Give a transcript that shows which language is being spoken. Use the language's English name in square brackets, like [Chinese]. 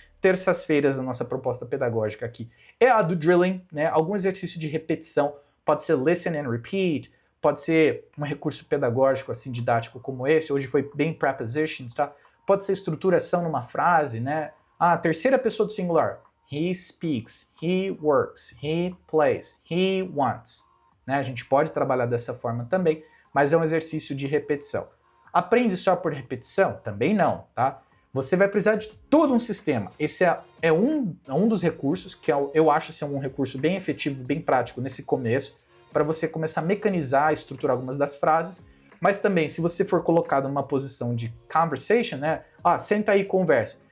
[Portuguese] Terças-feiras a nossa proposta pedagógica aqui é a do drilling, né? Algum exercício de repetição, pode ser [English] listen and repeat, [Portuguese] pode ser um recurso pedagógico assim didático como esse, hoje foi bem prepositions, tá? Pode ser estruturação numa frase, né? Terceira pessoa do singular. [English] He speaks, he works, he plays, he wants. [Portuguese] Né? A gente pode trabalhar dessa forma também, mas é um exercício de repetição. Aprende só por repetição? Também não, tá? Você vai precisar de todo um sistema. Esse é um dos recursos que eu acho ser um recurso bem efetivo, bem prático nesse começo, para você começar a mecanizar, estruturar algumas das frases, mas também se você for colocado numa posição de conversation, né? Senta aí e conversa.